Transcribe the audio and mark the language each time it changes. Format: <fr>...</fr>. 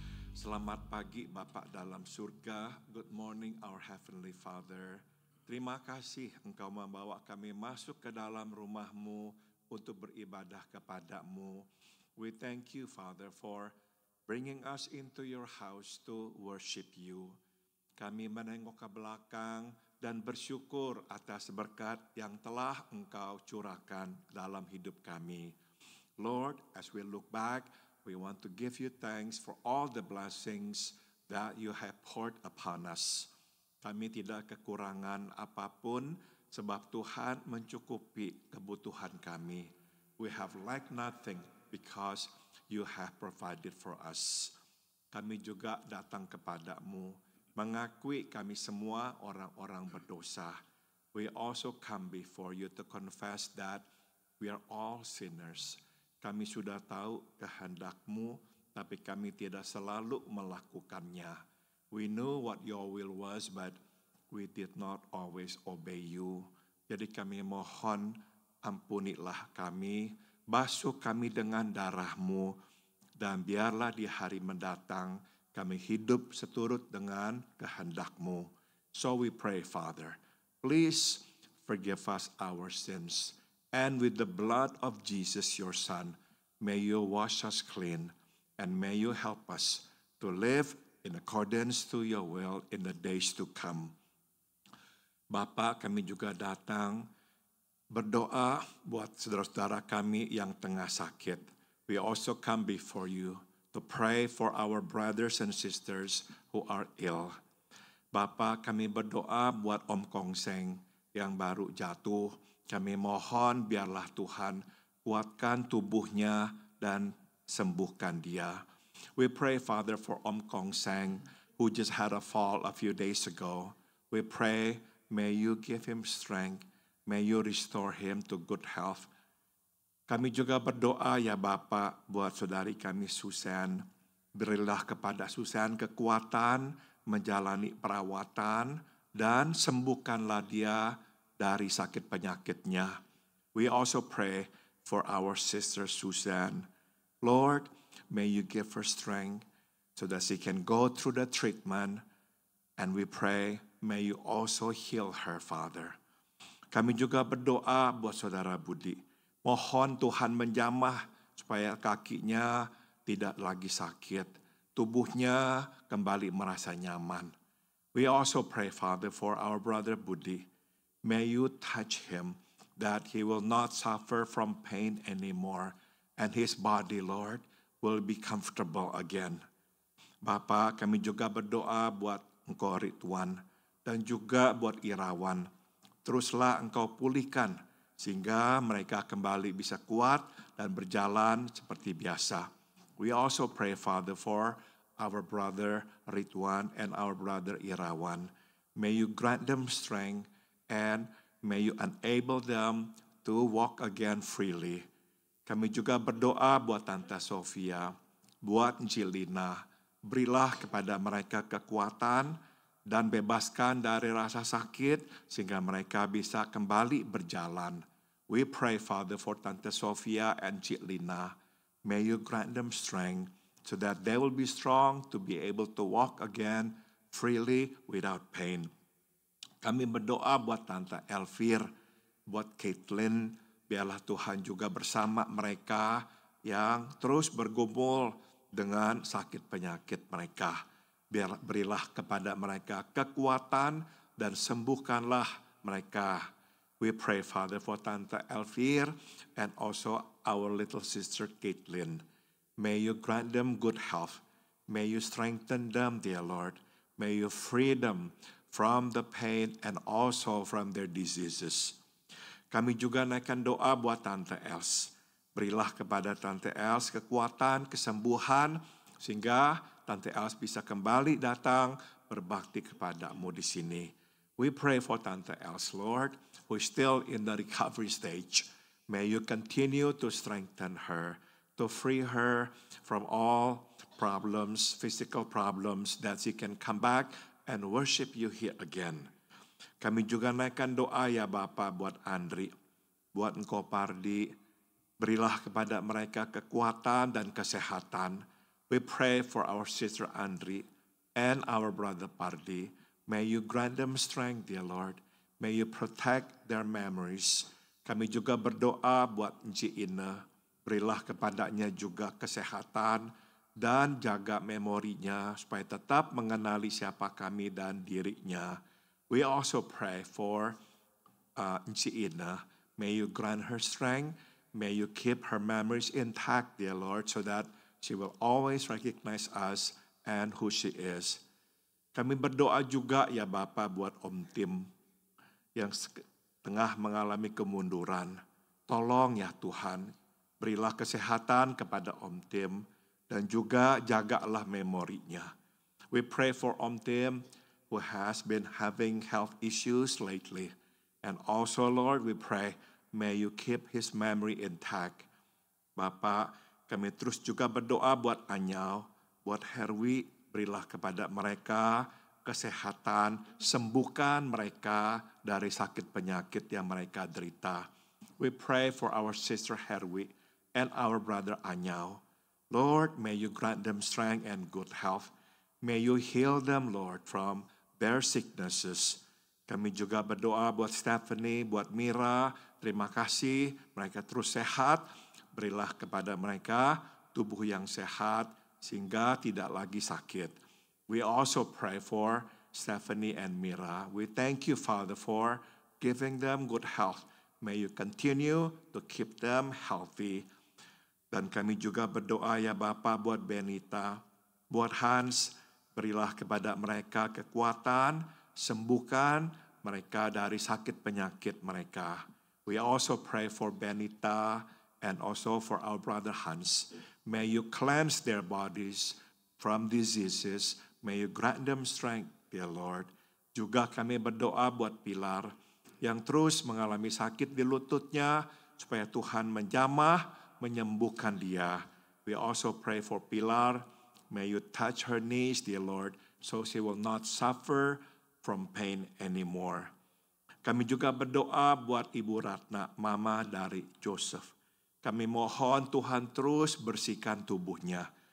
<id>Selamat pagi Bapa dalam surga.</id> <en>Good morning our Heavenly Father.</en> <id>Terima kasih Engkau membawa kami masuk ke dalam rumah-Mu untuk beribadah kepada-Mu.</id> <en>We thank you Father for bringing us into your house to worship you.</en> <id>Kami menengok ke belakang dan bersyukur atas berkat yang telah Engkau curahkan dalam hidup kami.</id> <en>Lord, as we look back, we want to give you thanks for all the blessings that you have poured upon us.</en> <id>Kami tidak kekurangan apapun sebab Tuhan mencukupi kebutuhan kami.</id> <en>We have lacked nothing because you have provided for us.</en> <id>Kami juga datang kepadamu, mengakui kami semua orang-orang berdosa.</id> <en>We also come before you to confess that we are all sinners.</en> <id>Kami sudah tahu kehendak-Mu, tapi kami tidak selalu melakukannya.</id> <en>We know what your will was, but we did not always obey you.</en> <id>Jadi kami mohon, ampunilah kami, basuh kami dengan darah-Mu, dan biarlah di hari mendatang kami hidup seturut dengan kehendak-Mu.</id> <en>So we pray, Father, please forgive us our sins. And with the blood of Jesus, your Son, may you wash us clean and may you help us to live in accordance to your will in the days to come.</en> <id>Bapa, kami juga datang berdoa buat saudara-saudara kami yang tengah sakit.</id> <en>We also come before you to pray for our brothers and sisters who are ill.</en> <id>Bapa, kami berdoa buat Om Kong Seng yang baru jatuh. Kami mohon biarlah Tuhan kuatkan tubuhnya dan sembuhkan dia.</id> <en>We pray, Father, for Om Kong Seng, who just had a fall a few days ago. We pray, may you give him strength. May you restore him to good health.</en> <id>Kami juga berdoa ya Bapak buat saudari kami Susan. Berilah kepada Susan kekuatan menjalani perawatan dan sembuhkanlah dia dari sakit penyakitnya.</id> <en>We also pray for our sister Susan. Lord, may you give her strength so that she can go through the treatment. And we pray, may you also heal her, Father.</en> <id>Kami juga berdoa buat saudara Budi. Mohon Tuhan menjamah supaya kakinya tidak lagi sakit. Tubuhnya kembali merasa nyaman.</id> <en>We also pray, Father, for our brother Budi. May you touch him that he will not suffer from pain anymore. And his body, Lord, will be comfortable again.</en> <id>Bapak, kami juga berdoa buat Engkau Ridwan dan juga buat Irawan. Teruslah Engkau pulihkan sehingga mereka kembali bisa kuat dan berjalan seperti biasa.</id> <en>We also pray, Father, for our brother Ridwan and our brother Irawan. May you grant them strength and may you enable them to walk again freely.</en> <id>Kami juga berdoa buat Tante Sofia, buat Jilina. Berilah kepada mereka kekuatan dan bebaskan dari rasa sakit sehingga mereka bisa kembali berjalan.</id> <en>We pray, Father, for Tante Sofia and Jilina. May you grant them strength so that they will be strong to be able to walk again freely without pain.</en> <id>Kami berdoa buat Tante Elvir, buat Caitlin, biarlah Tuhan juga bersama mereka yang terus bergumul dengan sakit penyakit mereka. Berilah kepada mereka kekuatan dan sembuhkanlah mereka.</id> <en>We pray, Father, for Tante Elvir and also our little sister Caitlin. May you grant them good health. May you strengthen them, dear Lord. May you free them from the pain and also from their diseases.</en> <id>Kami juga naikkan doa buat Tante Els. Berilah kepada Tante Els kekuatan, kesembuhan, sehingga Tante Els bisa kembali datang berbakti kepadamu di sini.</id> <en>We pray for Tante Els, Lord, who is still in the recovery stage. May you continue to strengthen her, to free her from all problems, physical problems, that she can come back and worship you here again.</en> <id>Kami juga naikkan doa ya Bapak buat Andri, buat Engkau Pardi. Berilah kepada mereka kekuatan dan kesehatan.</id> <en>We pray for our sister Andri and our brother Pardi. May you grant them strength, dear Lord. May you protect their memories.</en> <id>Kami juga berdoa buat Nci Ina. Berilah kepadanya juga kesehatan dan jaga memorinya supaya tetap mengenali siapa kami dan dirinya.</id> <en>We also pray for Nci Ina. May you grant her strength. May you keep her memories intact, dear Lord, so that she will always recognize us and who she is.</en> <id>Kami berdoa juga ya Bapa buat Om Tim yang tengah mengalami kemunduran. Tolong ya Tuhan, berilah kesehatan kepada Om Tim dan juga jagalah memorinya.</id> <en>We pray for Om Tim who has been having health issues lately. And also Lord, we pray, may you keep his memory intact.</en> <id>Bapak, kami terus juga berdoa buat Anyau, buat Herwi, berilah kepada mereka kesehatan, sembuhkan mereka dari sakit penyakit yang mereka derita.</id> <en>We pray for our sister Herwi and our brother Anyau. Lord, may you grant them strength and good health. May you heal them, Lord, from their sicknesses.</en> <id>Kami juga berdoa buat Stephanie, buat Mira. Terima kasih, mereka terus sehat. Berilah kepada mereka tubuh yang sehat sehingga tidak lagi sakit.</id> <en>We also pray for Stephanie and Mira. We thank you, Father, for giving them good health. May you continue to keep them healthy.</en> <id>Dan kami juga berdoa ya Bapa buat Benita, buat Hans. Berilah kepada mereka kekuatan, sembuhkan mereka dari sakit penyakit mereka.</id> <en>We also pray for Benita and also for our brother Hans. May you cleanse their bodies from diseases. May you grant them strength, dear Lord.</en> <id>Juga kami berdoa buat Pilar yang terus mengalami sakit di lututnya, supaya Tuhan menjamah, menyembuhkan dia.</id> <en>We also pray for Pilar. May you touch her knees, dear Lord, so she will not suffer from pain anymore.</en> <id>Kami juga berdoa buat Ibu Ratna, mama dari Joseph. Kami mohon Tuhan terus bersihkan tubuhnya.</id>